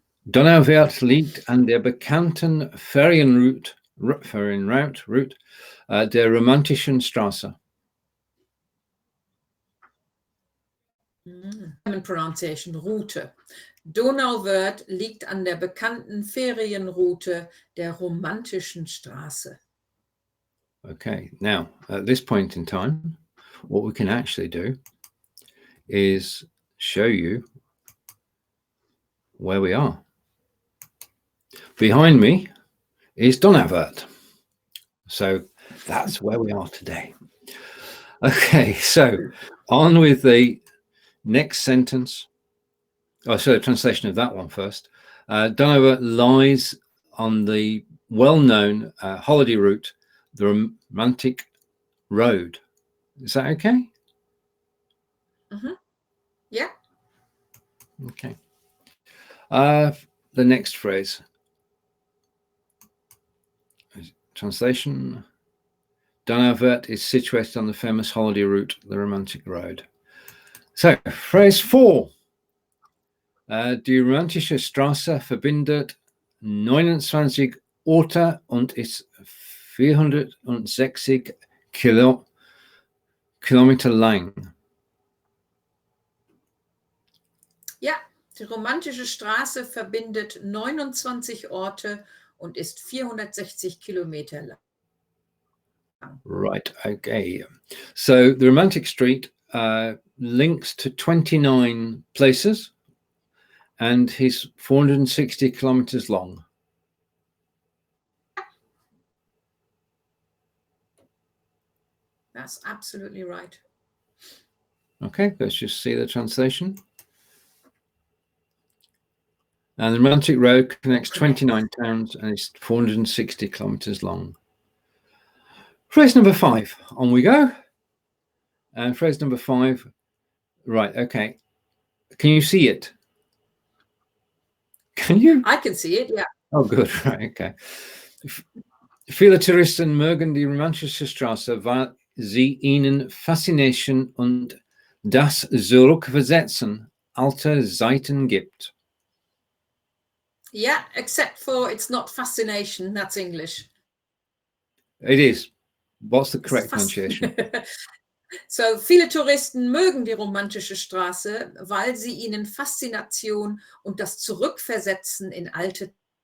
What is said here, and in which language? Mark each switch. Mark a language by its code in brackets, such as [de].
[de] Donauwörth liegt an der bekannten Ferienroute der Romantischen Straße. [en] German pronunciation, Route. [de] Donauwörth liegt an der bekannten Ferienroute der Romantischen Straße. [en] Okay, now at this point in time, what we can actually do is show you where we are. Behind me is Donauwörth. So that's where we are today. Okay, so on with the next sentence. Oh, so the translation of that one first. Donauwörth lies on the well-known holiday route, the Romantic Road. Is that okay? Mm-hmm. Yeah. Okay. The next phrase. Translation. Donauwörth is situated on the famous holiday route, the Romantic Road. So, phrase 4. [de] Die Romantische Straße verbindet 29 Orte und ist 460 Kilometer lang. Ja, die Romantische Straße verbindet 29 Orte und ist 460 Kilometer lang. [en] Right, okay. So the Romantic Street links to 29 places and is 460 kilometers long. That's absolutely right. Okay, let's just see the translation. And the Romantic Road connects 29 towns and is 460 kilometers long. Phrase number 5, on we go. And phrase number 5, right, okay. Can you see it? Can you? I can see it, yeah. Oh, good, right, okay. [de] Viele Touristen mögen die Romantische Straße, weil sie ihnen Faszination und das Zurückversetzen alter Zeiten gibt. [en] Yeah, except for it's not fascination, that's English. It is. What's the correct pronunciation? [de] So, viele Touristen mögen die Romantische Straße, weil sie ihnen Faszination und das Zurückversetzen in alte